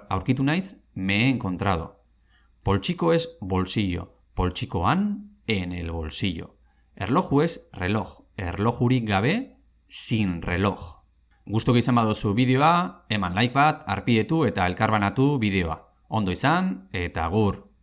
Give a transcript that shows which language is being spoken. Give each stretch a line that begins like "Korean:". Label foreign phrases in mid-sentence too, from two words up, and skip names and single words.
Basque: Aurkitu naiz
Spanish: me he encontrado. Poltsiko es bolsillo. Poltsikoan en el bolsillo. Erloju es reloj.
Basque: Erlojurik gabe
Spanish: sin reloj.
Basque: Gustuko izan baduzu bideoa, eman like bat, arpidetu eta elkarbanatu bideoa. Ondo izan eta agur.